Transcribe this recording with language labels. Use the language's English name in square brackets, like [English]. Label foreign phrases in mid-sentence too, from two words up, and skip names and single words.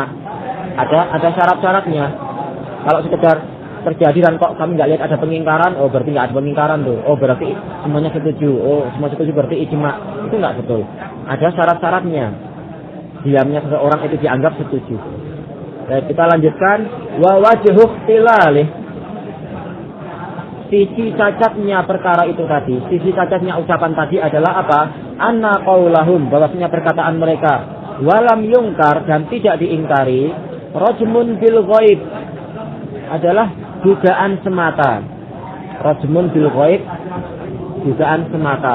[Indonesian] Ada syarat-syaratnya. Kalau sekedar terjadi dan kok kami nggak lihat ada pengingkaran, oh berarti nggak ada pengingkaran tuh. Oh berarti semuanya setuju. Oh semua setuju berarti ijma'. Itu nggak betul. Ada syarat-syaratnya. Diamnya seseorang itu dianggap setuju. Kita lanjutkan. [Arabic] ووجه اختلاله. [Indonesian] Sisi cacatnya perkara itu tadi, sisi cacatnya ucapan tadi adalah apa? [Arabic] أن قولهم, [Indonesian] bahwasanya perkataan mereka [Arabic] ولم ينكر [Indonesian] dan tidak diingkari, [Arabic] رجم بالغيب [Indonesian] adalah dugaan semata. [Arabic] رجم بالغيب, [Indonesian] dugaan semata.